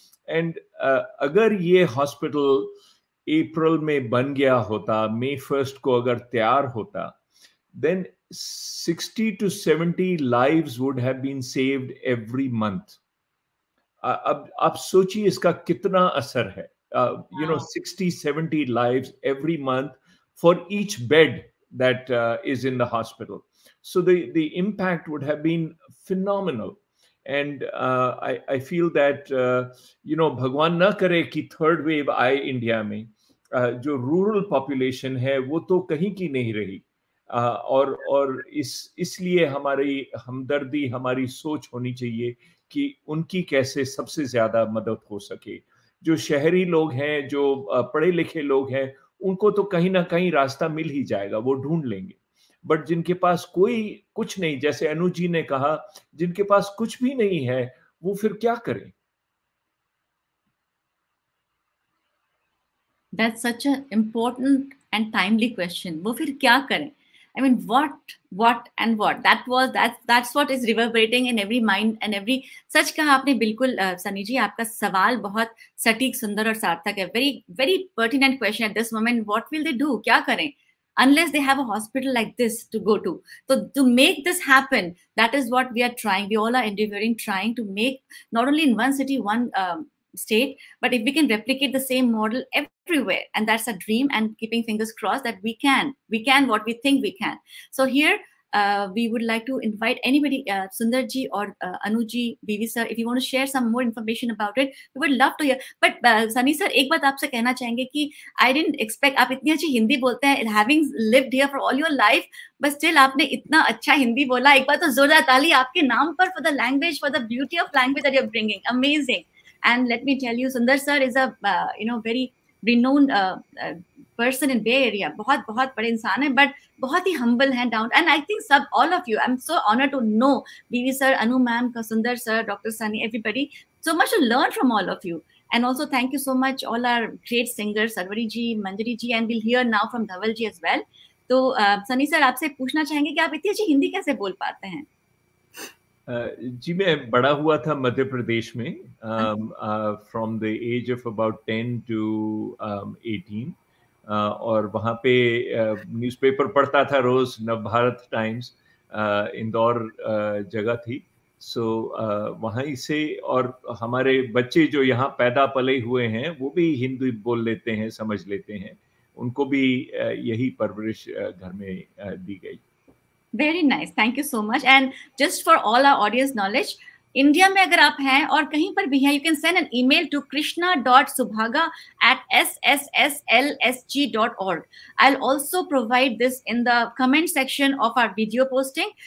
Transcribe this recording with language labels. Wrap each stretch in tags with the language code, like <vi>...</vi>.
<en>And</en> <hi>अगर ये hospital अप्रैल में बन गया होता,</hi> <en>May 1st</en> <hi>को अगर तैयार होता,</hi> <en>then 60 to 70 lives would have been saved every month.</en> <hi>अब आप सोचिए इसका कितना असर है.</hi> <en>60-70 lives every month for each bed that is in the hospital. So the impact would have been phenomenal. And I feel that,</en> <hi>भगवान ना करे कि थर्ड वेव आए इंडिया में, जो रूरल पॉपुलेशन है वो तो कहीं की नहीं रही. और इसलिए हमारी हमदर्दी, हमारी सोच होनी चाहिए कि उनकी कैसे सबसे ज्यादा मदद हो सके. जो शहरी लोग हैं, जो पढ़े लिखे लोग हैं, उनको तो कहीं ना कहीं रास्ता मिल ही जाएगा, वो ढूंढ लेंगे. बट जिनके पास कुछ नहीं, जैसे अनु जी ने कहा, जिनके पास कुछ भी नहीं है, वो फिर क्या करें?</hi> <en>That's such an important and timely question.</en> <hi>वो फिर क्या करें?</hi> <en>I mean, what and what? That's what is reverberating in every mind and every.</en> <hi>सच कहा आपने बिल्कुल सनी जी, आपका सवाल बहुत सटीक, सुंदर और सार्थक है.</hi> <en>Very, very pertinent question at this moment. What will they do?</en> <hi>क्या करें?</hi> <en>Unless they have a hospital like this to go to. So to make this happen, that is what we are trying. We all are endeavoring, trying to make not only in one city, one state, but if we can replicate the same model everywhere, and that's a dream, and keeping fingers crossed that we can what we think we can. So here we would like to invite anybody, Sundar ji or Anu ji, BV sir, if you want to share some more information about it, we would love to hear. But Sunny sir,</en> <hi>एक बात आपसे कहना चाहेंगे कि</hi> <en>I didn't expect,</en> <hi>आप इतनी अच्छी हिंदी बोलते हैं,</hi> <en>having lived here for all your life, but still</en> <hi>आपने इतना अच्छा हिंदी बोला. एक बार तो जोरदार ताली आपके नाम पर</hi> <en>for the language, for the beauty of language that you're bringing. Amazing. And let me tell you, Sundar sir is a very renowned person in Bay Area.</en> <hi>बहुत बड़े इंसान है, but बहुत ही humble है, down.</hi> <en>And I think all of you, I'm so honored to know BV sir, Anu ma'am, Sundar sir, Dr. Sunny, everybody. So much to learn from all of you. And also thank you so much all our great singers, Sarwari ji, Manjari ji, and we'll hear now from Dhaval ji as well.</en> <hi>तो Sunny sir आपसे पूछना चाहेंगे कि आप इतनी अच्छी हिंदी कैसे बोल पाते हैं? जी मैं बड़ा हुआ था मध्य प्रदेश में</hi> <en>from the age of about 10 to 18</en> <hi>और वहाँ पे न्यूज़पेपर पढ़ता था रोज, नवभारत टाइम्स, इंदौर जगह थी, सो वहीं से। और हमारे बच्चे जो यहाँ पैदा पले हुए हैं वो भी हिंदी बोल लेते हैं, समझ लेते हैं, उनको भी यही परवरिश घर में दी गई।</hi> <en>Very nice. Thank you so much. And just for all our audience knowledge,</en> <hi>India में अगर आप हैं और कहीं पर भी हैं,</hi> <en>you can send an email to krishna.subhaga@sslsg.org. I'll also provide this in the comment section of our video posting.</en>